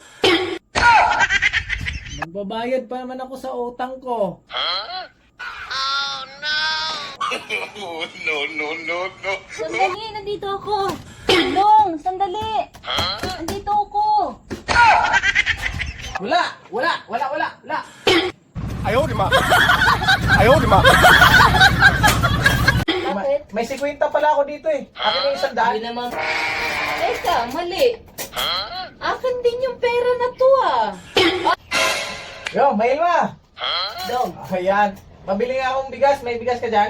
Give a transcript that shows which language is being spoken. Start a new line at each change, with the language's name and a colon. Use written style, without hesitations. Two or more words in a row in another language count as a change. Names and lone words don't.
Filipino: magbabayad pa naman ako sa utang ko. Sandali, nandito ako. Dong, sandali. Nandito ako. Wala.
Chinese: 哎呦我的妈！哎呦我的妈！
Filipino: Bakit? May 50 pala ako dito eh. Akin yung 100. Hindi naman. Teka, mali. Akin din yung pera na to ah. Yo, Mailma. Dong, Ayan. Pabili nga akong bigas. May bigas ka dyan?